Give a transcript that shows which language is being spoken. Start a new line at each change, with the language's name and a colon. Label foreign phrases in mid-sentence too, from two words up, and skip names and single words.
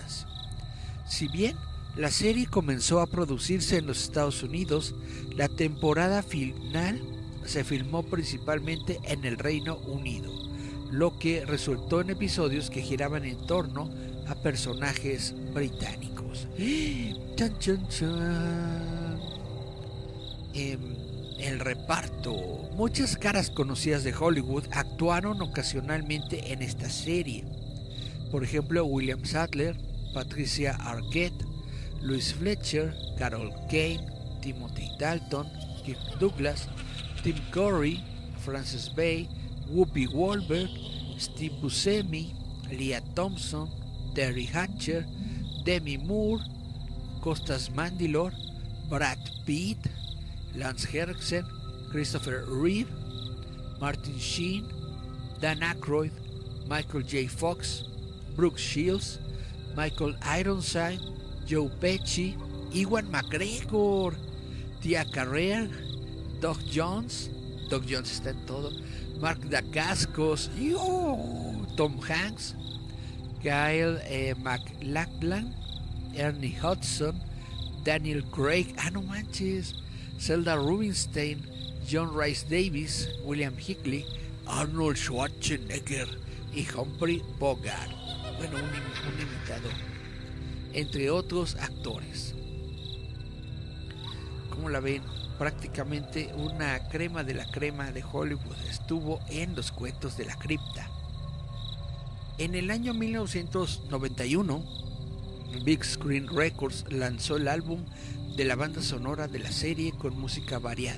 Spanish: Si bien la serie comenzó a producirse en los Estados Unidos, la temporada final se filmó principalmente en el Reino Unido, lo que resultó en episodios que giraban en torno a personajes británicos. ¡Chan, chan, chan! El reparto. Muchas caras conocidas de Hollywood actuaron ocasionalmente en esta serie. Por ejemplo, William Sadler, Patricia Arquette, Louise Fletcher, Carol Kane, Timothy Dalton, Kirk Douglas, Tim Curry, Frances Bay, Whoopi Goldberg, Steve Buscemi, Leah Thompson, Terry Hatcher, Demi Moore, Costas Mandylor, Brad Pitt, Lance Henriksen, Christopher Reeve, Martin Sheen, Dan Aykroyd, Michael J. Fox, Brooke Shields, Michael Ironside, Joe Pesci, Ewan McGregor, Tia Carrere, Doug Jones está en todo, Mark Dacascos, Tom Hanks, Kyle MacLachlan, Ernie Hudson, Daniel Craig, no manches, Zelda Rubinstein, John Rhys Davies, William Hinckley, Arnold Schwarzenegger y Humphrey Bogart. Bueno, un imitador, entre otros actores. ¿Cómo la ven? Prácticamente una crema de la crema de Hollywood estuvo en Los Cuentos de la Cripta. En el año 1991, Big Screen Records lanzó el álbum de la banda sonora de la serie con música variada.